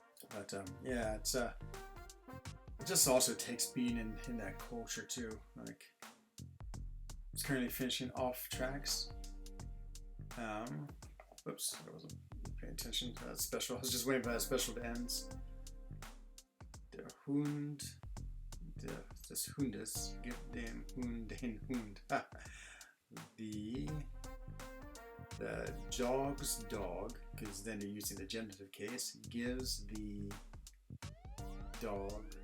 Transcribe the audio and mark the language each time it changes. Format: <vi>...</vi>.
<en>But yeah, it just also takes being in that culture too. Like, it's currently finishing Off Tracks. Whoops, I wasn't paying attention to that special. I was just waiting for that special to end.</en> <de>Der Hund, des Hundes gibt dem Hund den Hund.</de> <en>The dog's dog, because then you're using the genitive case, gives the dog.</en>